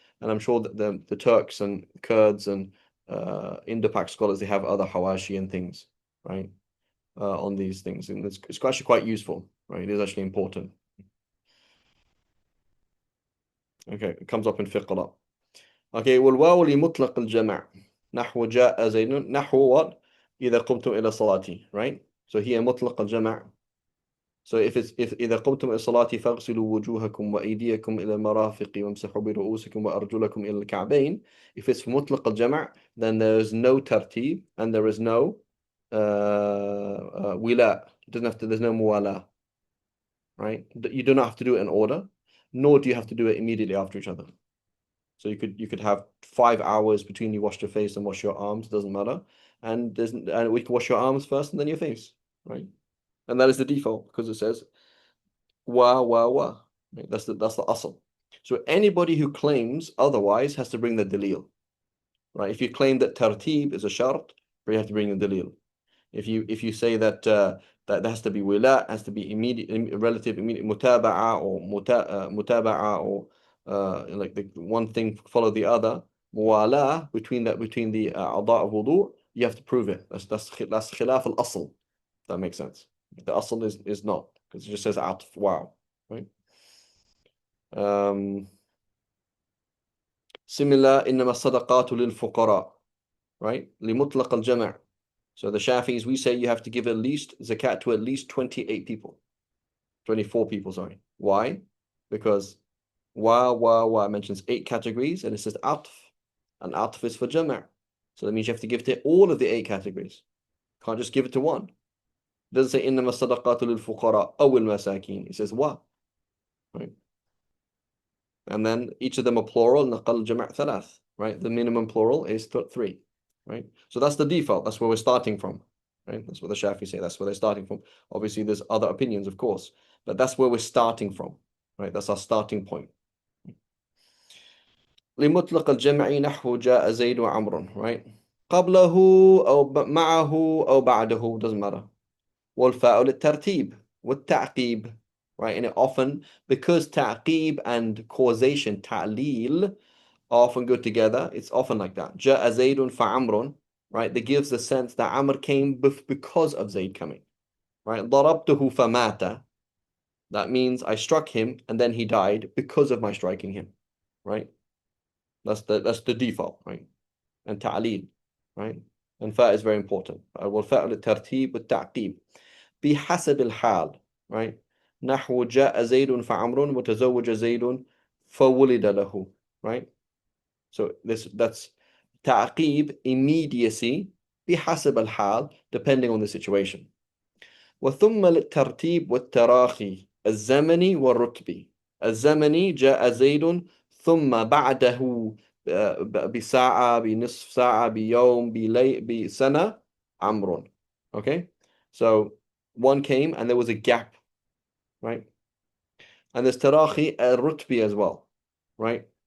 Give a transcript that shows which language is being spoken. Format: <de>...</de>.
<en>And I'm sure that the Turks and Kurds and Indo-Pak scholars, they have other Hawashi and things, right, on these things. And it's actually quite useful, right? It is actually important. Okay, it comes up in fiqh a lot. Okay,</en> <ar>والواو لمطلق الجمع نحو جاء زيد نحو</ar> <en>what?</en> <ar>إذا قمتم إلى صلاتي,</ar> <en>right? So here</en> <ar>مطلق الجمع.</ar> <en>So if</en> <ar>إذا قمتم إلى الصلاة فاغسلوا وجوهكم وأيديكم إلى المرافق وامسحوا برؤوسكم وأرجلكم إلى الكعبين.</ar> <en>If it's</en> <ar>مطلق الجمع,</ar> <en>then there is no tartib and there is no ولاء. It doesn't have to. There's no muwala, right? You do not have to do it in order, nor do you have to do it immediately after each other. So you could have 5 hours between you wash your face and wash your arms. Doesn't matter, and we can wash your arms first and then your face, right? And that is the default, because it says wa. Right? That's the asl. So anybody who claims otherwise has to bring the dalil, right? If you claim that tartib is a shart, you have to bring the dalil. If you say that that there has to be wila, has to be immediate, relative, immediate mutaba'a or mutaba'a, or like the one thing follow the other, muwala between the a'da of wudu, you have to prove it. That's khilaf al-asl. That makes sense. The asl is not, because it just says atf, wow, right? Similar,</en> <ar>إنما الصدقات للفقراء,</ar> <en>right?</en> <ar>لمطلق الجمع.</ar> <en>So the Shafis, we say you have to give at least zakat to at least 28 people. 24 people, sorry. Why? Because wa mentions 8 categories, and it says atf. And atf is for jama'. So that means you have to give to all of the 8 categories. Can't just give it to one. It doesn't say</en> <ar>إنما الصدقات للفقراء أو المساكين.</ar> <en>It says what? Right? And then each of them are plural.</en> <ar>نقل جمع ثلاث.</ar> <en>Right? The minimum plural is 3. Right? So that's the default. That's where we're starting from. Right? That's what the Shafi say. That's where they're starting from. Obviously, there's other opinions, of course, but that's where we're starting from. Right? That's our starting point.</en> <ar>لمطلق الجمع نحو جاء زيد وعمر.</ar> <en>Right?</en> <ar>قبله أو معه أو بعده,</ar> <en>doesn't matter.</en> <ar>والفاء للترتيب والتعقيب.</ar> <en>Right? And it often, because ta'qib and causation, ta'lil, often go together, it's often like that.</en> <ar>جاء زيد فعمر.</ar> <en>Right? That gives the sense that Amr came because of Zayd coming. Right?</en> <ar>ضربته فمات.</ar> <en>That means I struck him and then he died because of my striking him. Right? That's the default, right? And ta'lil, right? And fa is very important.</en> <ar>والفاء للترتيب والتعقيب. بحسب الحال,</ar> <en>right?</en> <ar>نحو جاء زيد فعمر وتزوج زيد فولد له,</ar> <en>right? So that's تعقيب, immediacy,</en> <ar>بحسب الحال,</ar> <en>depending on the situation.</en> <ar>وثم للترتيب والتراخي الزمني والرتبي. الزمني جاء زيد ثم بعده بساعة بنصف ساعة بيوم بسنة عمرو.</ar> <en>Okay, so one came and there was a gap, right? And there's tarahi rutbi as well, right?</en>